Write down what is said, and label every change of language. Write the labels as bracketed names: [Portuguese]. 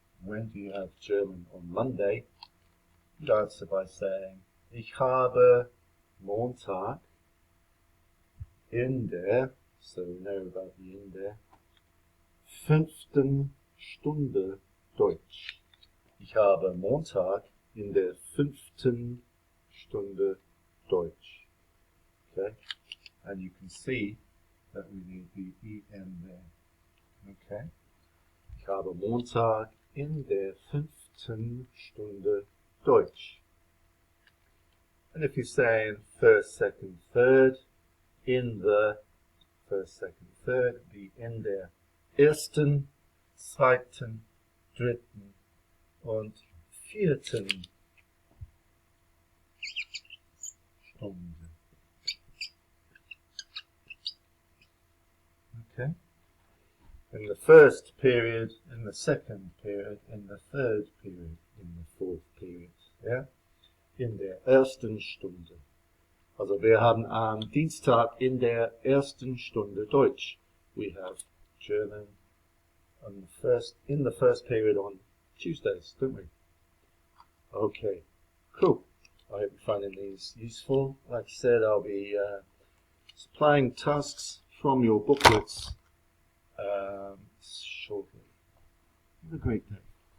[English] When do you have German on Monday? You'd answer by saying, [German] ich habe Montag in der, [English] so we know about the in der, 5. [German] Stunde Deutsch. [English] Ich habe Montag in der 5. Stunde Deutsch. Okay, and you can see that we need the en there. Okay, [German] ich habe Montag in der 5. Stunde Deutsch. [English] And if you're saying first, second, third, in the first, second, third, the [German] in der ersten, zweiten, dritten und vierten Stunde. [English] Okay? In the first period, in the second period, in the third period, in the fourth period. Yeah? [German] In der ersten Stunde. Also wir haben am Dienstag in der ersten Stunde Deutsch. [English] We have German in the first period on Tuesdays, don't we? Okay, cool. I hope you're finding these useful. Like I said, I'll be supplying tasks from your booklets shortly. Have a great day.